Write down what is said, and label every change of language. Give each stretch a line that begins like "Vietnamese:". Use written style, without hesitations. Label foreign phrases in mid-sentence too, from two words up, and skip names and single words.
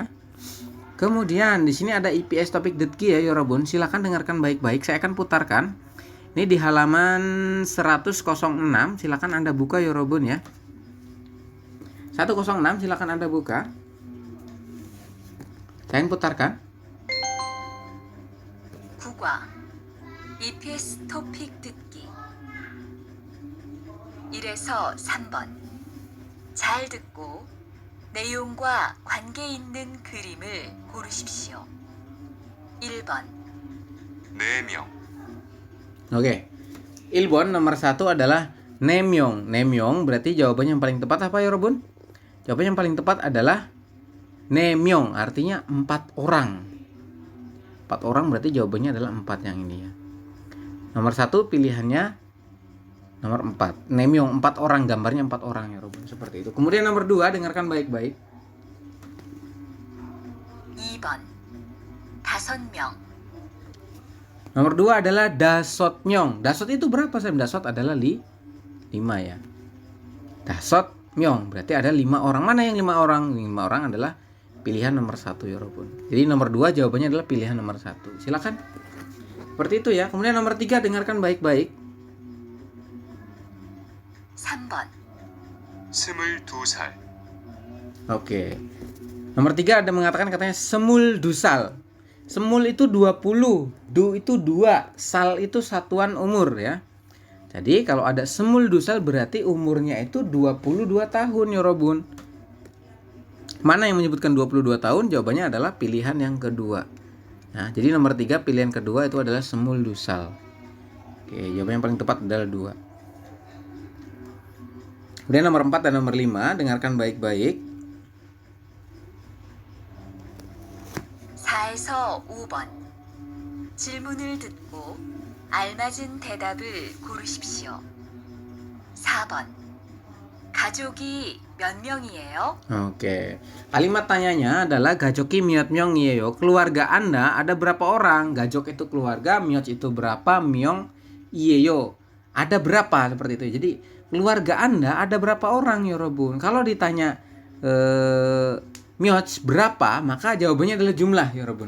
Indonesian: Kemudian di sini ada IPS
Korean: 토픽 듣기
Indonesian: ya yorobun. Silakan dengarkan baik-baik. Saya akan putarkan. Ini di halaman 106. Silakan Anda buka yorobun ya. 106 silakan Anda buka. Saya akan putarkan.
Korean: 국어 EPS 토픽 듣기 1에서 3번 잘 듣고 내용과 관계 있는 그림을 고르십시오. 1번 4명,
Indonesian: Oke. Ilbon nomor 1 adalah nemyong. Nemyong berarti jawabannya yang paling tepat apa yorobun? Jawabannya yang paling tepat adalah nemyong, artinya 4 orang. 4 orang berarti jawabannya adalah 4 yang ini ya. Nomor 1 pilihannya nomor 4. Nemyong 4 orang, gambarnya 4 orang ya Robun, seperti itu. Kemudian nomor 2 dengarkan baik-baik.
Korean: 2번 5명
Indonesian: Nomor 2 adalah dasotmyong. Dasot itu berapa Sam? Dasot adalah 5 ya. Dasotmyong berarti ada 5 orang. Mana yang 5 orang? 5 orang adalah pilihan nomor 1 ya Robun. Jadi nomor 2 jawabannya adalah pilihan nomor 1. Silakan. Seperti itu ya. Kemudian nomor 3 dengarkan baik-baik.
Korean: 3번 22살,
Indonesian: Oke. Nomor 3 ada mengatakan katanya
Korean: 스물 두 살.
Indonesian: Semul itu 20, du itu 2, sal itu satuan umur ya. Jadi kalau ada
Korean: 스물 두 살
Indonesian: berarti umurnya itu 22 tahun ya Robun. Mana yang menyebutkan 22 tahun? Jawabannya adalah pilihan yang kedua. Nah, jadi nomor 3 pilihan kedua itu adalah
Korean: 스물 두 살.
Indonesian: Oke, jawaban yang paling tepat adalah 2. Kemudian nomor 4 dan nomor 5 dengarkan baik-baik.
Korean: 4에서 5번. 질문을 듣고 알맞은 대답을 고르십시오. 4번. 가족이 몇 명이에요?
Indonesian: Oke. Kalimat tanyanya adalah
Korean: 가족이 몇 명이에요.
Indonesian: Keluarga Anda ada berapa orang? Gajok itu keluarga, miot itu berapa,
Korean: 명이에요.
Indonesian: Ada berapa seperti itu. Jadi keluarga Anda ada berapa orang yorobun? Kalau ditanya miot berapa, maka jawabannya adalah jumlah yorobun.